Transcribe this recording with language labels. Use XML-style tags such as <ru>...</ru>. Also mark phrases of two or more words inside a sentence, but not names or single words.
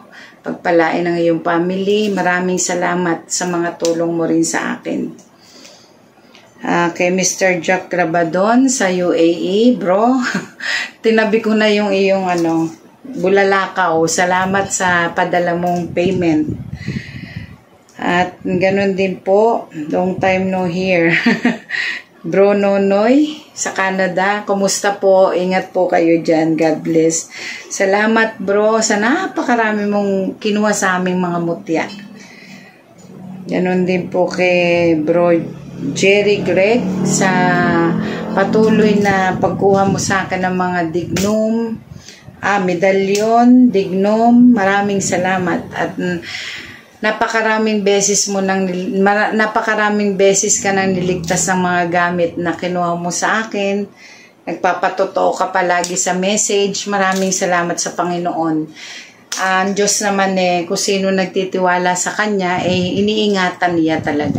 <tl>Pagpalain ng iyong family. Maraming salamat sa mga tulong mo rin sa akin. Kay Mr. Jack Rabadon sa UAE, bro. Tinabi ko na yung iyong bulalakaw. Salamat sa padala mong payment. At ganun din po,</tl> <en>long time no hear.</en> <tl>Bro Nonoy sa Canada, kumusta po? Ingat po kayo dyan.</tl> <en>God bless.</en> <tl>Salamat bro sa napakarami mong kinuha sa aming mga mutya. Ganun din po kay Bro Jerry Greg sa patuloy na pagkuha mo sa akin ng mga dignum, medalyon, dignum. Maraming salamat at napakaraming beses ka nang niligtas ng mga gamit na kinuha mo sa akin. Nagpapatotoo ka palagi sa message. Maraming salamat sa Panginoon. Ang Diyos naman kung sino nagtitiwala sa Kanya, iniingatan niya talaga.</tl>